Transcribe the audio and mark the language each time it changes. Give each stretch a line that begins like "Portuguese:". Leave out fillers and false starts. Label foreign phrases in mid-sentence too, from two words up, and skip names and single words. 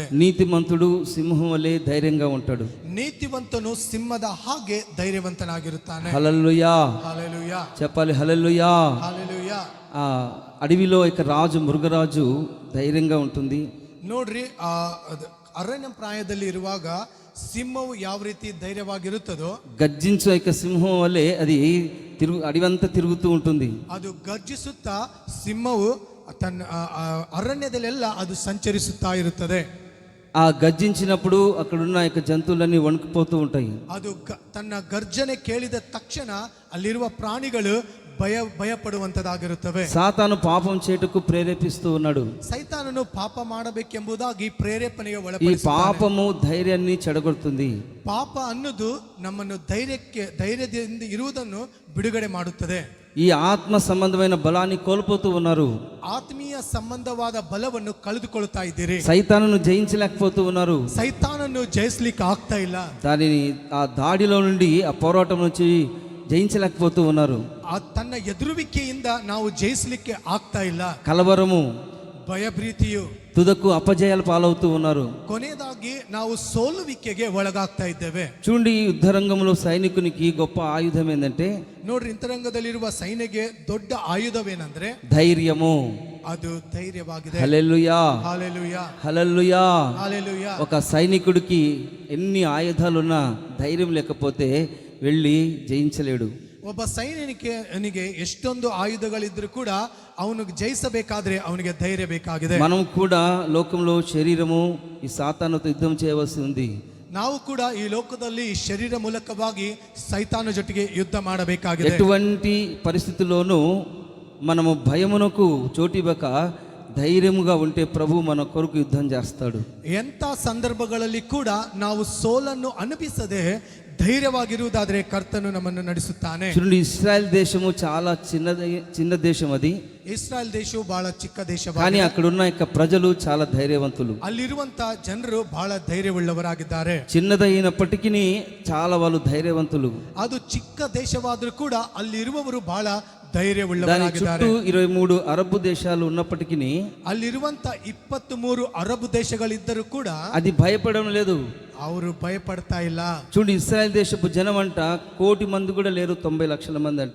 Telugu: నీతిమంతుడు సింహం వలె ధైర్యంగా ఉంటాడు.
Kannada: ನೀತಿವಂತನು ಸಿಂಹದ ಹಾಗೆ ಧೈರ್ಯವಂತನಾಗಿರುತ್ತಾನೆ.
Telugu: హల్లెలూయా. హల్లెలూయా. చెప్పాలి. హల్లెలూయా. హల్లెలూయా. ఆ అడవిలో ఇక రాజు, మృగరాజు ధైర్యంగా ఉంటుంది.
Kannada: ನೋಡ್ರಿ, ಆ ಅರಣ್ಯ ಪ್ರಾಯದಲ್ಲಿ ಇರುವಾಗ ಸಿಂಹವು ಯಾವ ರೀತಿ ಧೈರ್ಯವಾಗಿರುತ್ತದೋ,
Telugu: గర్జించు ఇక సింహం వలె అది అడవంతా తిరుగుతూ ఉంటుంది.
Kannada: ಅದು ಗರ್ಜಿಸುತ್ತಾ ಸಿಂಹವು ತನ್ನ ಅರಣ್ಯದಲ್ಲೆಲ್ಲ ಅದು ಸಂಚರಿಸುತ್ತಾ ಇರುತ್ತದೆ.
Telugu: ఆ గర్జించినప్పుడు అక్కడున్న యొక్క జంతువులన్నీ వణుకుపోతూ ఉంటాయి.
Kannada: ಅದು ತನ್ನ ಗರ್ಜನೆ ಕೇಳಿದ ತಕ್ಷಣ ಅಲ್ಲಿರುವ ಪ್ರಾಣಿಗಳು ಭಯಪಡುವಂತದಾಗಿರುತ್ತವೆ.
Telugu: సాతాను పాపం చేటుకు ప్రేరేపిస్తూ ఉన్నాడు.
Kannada: ಸೈತಾನನು ಪಾಪ ಮಾಡಬೇಕೆಂಬುದಾಗಿ ಪ್ರೇರೇಪಣೆಗೆ
Telugu: ఈ
Kannada: ಒಳಪಡಿಸುತ್ತಾನೆ.
Telugu: పాపము ధైర్యాన్ని చెడగొడుతుంది.
Kannada: ಪಾಪ ಅನ್ನೋದು ನಮ್ಮನ್ನು ಧೈರ್ಯದಿಂದ ಇರುವುದನ್ನು ಬಿಡುಗಡೆ ಮಾಡುತ್ತದೆ.
Telugu: ఈ ఆత్మ సంబంధమైన బలాన్ని కోల్పోతూ ఉన్నారు.
Kannada: ಆತ್ಮೀಯ ಸಂಬಂಧವಾದ ಬಲವನ್ನು ಕಳೆದುಕೊಳ್ಳುತ್ತಾ ಇದ್ದೀರಿ.
Telugu: సైతానును జయించలేకపోతూ ఉన్నారు.
Kannada: ಸೈತಾನನ್ನು ಜಯಿಸ್ಲಿಕ್ಕೆ ಆಗ್ತಾ ಇಲ್ಲ.
Telugu: దానిని ఆ దాడిలో నుండి, ఆ పోరాటం నుంచి జయించలేకపోతూ ఉన్నారు.
Kannada: ತನ್ನ ಎದುರುವಿಕೆಯಿಂದ ನಾವು ಜಯಿಸಲಿಕ್ಕೆ ಆಗ್ತಾ ಇಲ್ಲ.
Telugu: కలవరము,
Kannada: ಭಯಭೀತಿಯು,
Telugu: తుదకు అపజయాలు పాలవుతూ ఉన్నారు.
Kannada: ಕೊನೆಯದಾಗಿ ನಾವು ಸೋಲುವಿಕೆಗೆ ಒಳಗಾಗ್ತಾ ಇದ್ದೇವೆ.
Telugu: చూడండి, ఈ యుద్ధరంగంలో సైనికునికి గొప్ప ఆయుధం ఏంటంటే,
Kannada: ನೋಡ್ರಿ, ಇಂತರಂಗದಲ್ಲಿರುವ ಸೈನ್ಯಗೆ ದೊಡ್ಡ ಆಯುಧವೇನೆಂದ್ರೆ
Telugu: ధైర్యము.
Kannada: ಅದು ಧೈರ್ಯವಾಗಿದೆ.
Telugu: హల్లెలూయా, హల్లెలూయా, హల్లెలూయా. హల్లెలూయా. ఒక సైనికుడికి ఎన్ని ఆయుధాలున్నా ధైర్యం లేకపోతే వెళ్ళి జయించలేడు.
Kannada: ಒಬ್ಬ ಸೈನಿಕನಿಗೆ ಎಷ್ಟೊಂದು ಆಯುಧಗಳಿದ್ರೂ ಕೂಡ ಅವನು ಜಯಿಸಬೇಕಾದ್ರೆ ಅವನಿಗೆ ಧೈರ್ಯ ಬೇಕಾಗಿದೆ.
Telugu: మనం కూడా లోకంలో శరీరము ఈ సాతానుతో యుద్ధం చేయవలసి ఉంది.
Kannada: ನಾವು ಕೂಡ ಈ ಲೋಕದಲ್ಲಿ ಈ ಶರೀರ ಮೂಲಕವಾಗಿ ಸೈತಾನ ಜೊತೆಗೆ ಯುದ್ಧ ಮಾಡಬೇಕಾಗಿದೆ.
Telugu: ఎటువంటి పరిస్థితుల్లోనూ మనము భయమునకు చోటివ్వక ధైర్యముగా ఉంటే ప్రభు మన కొరకు యుద్ధం చేస్తాడు.
Kannada: ಎಂಥ ಸಂದರ್ಭಗಳಲ್ಲಿ ಕೂಡ ನಾವು ಸೋಲನ್ನು ಅನುಭವಿಸದೆ ధైర్యವಾಗಿರುವುದಾದರೆ ಕರ್ತನು ನಮ್ಮನ್ನು ನಡೆಸುತ್ತಾನೆ.
Telugu: చూడండి, ఇశ్రాయెల్ దేశము చాలా చిన్న దేశం. అది
Kannada: ಇಸ್ರಾಯೇಲ್ ದೇಶವು ಬಹಳ ಚಿಕ್ಕ
Telugu: కానీ
Kannada: ದೇಶವಾಗಿದೆ.
Telugu: అక్కడున్న యొక్క ప్రజలు చాలా ధైర్యవంతులు.
Kannada: ಅಲ್ಲಿರುವಂತ ಜನರು ಬಹಳ ಧೈರ್ಯವುಳ್ಳವರಾಗಿದ್ದಾರೆ.
Telugu: చిన్నదైనప్పటికీ చాలా వాళ్ళు ధైర్యవంతులు.
Kannada: ಅದು ಚಿಕ್ಕ ದೇಶವಾದರೂ ಕೂಡ ಅಲ್ಲಿರುವವರು ಬಹಳ
Telugu: దాని
Kannada: ಧೈರ್ಯವುಳ್ಳವರಾಗಿದ್ದಾರೆ.
Telugu: చుట్టూ 23 అరబ్ దేశాలు ఉన్నప్పటికీ
Kannada: ಅಲ್ಲಿರುವಂತ 23 ಅರಬ್ ದೇಶಗಳಿದ್ದರೂ ಕೂಡ
Telugu: అది భయపడడం లేదు.
Kannada: ಅವರು ಭಯಪಡ್ತಾ ಇಲ್ಲ.
Telugu: చూడండి, ఇశ్రాయెల్ దేశపు జనం అంట 1 కోటి మంది కూడా లేరు, 90 లక్షల మంది అంట.